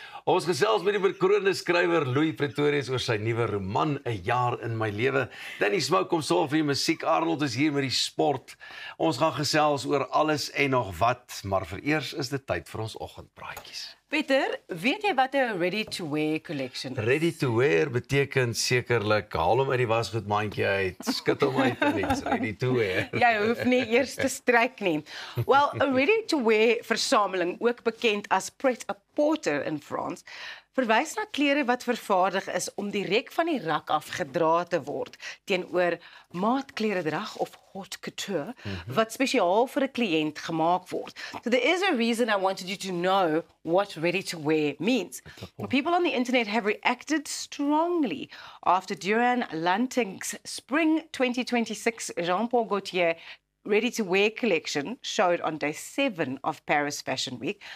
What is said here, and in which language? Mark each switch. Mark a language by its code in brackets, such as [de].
[af] Ons gesels met die bekroonde skrywer Louis Pretorius oor sy nuwe roman 'n jaar in my lewe. Danny Smoke kom sorg vir die musiek. Arnold is hier met die sport. Ons gaan gesels oor alles en nog wat, maar vereers is dit tyd vir ons oggendpraatjies. Pieter, weet jy wat 'n ready-to-wear collection is? Ready to wear beteken sekerlik haal hom uit die wasgoedmandjie uit, skit hom uit en iets ready to wear. Jy hoef nie eers te stryk nie. Well, 'n ready-to-wear versameling, ook bekend as pret-à-porter in Frans, verwys na klere wat vervaardig is om direk van die rak af gedra te word teenoor maatkleredrag of haute couture wat spesiaal vir 'n kliënt gemaak word. [en] So there is a reason I wanted you to know what ready to wear means. People on the internet have reacted strongly after Duran Lanting's spring 2026 Jean-Paul Gaultier ready-to-wear collection showed on day 7 of Paris Fashion Week.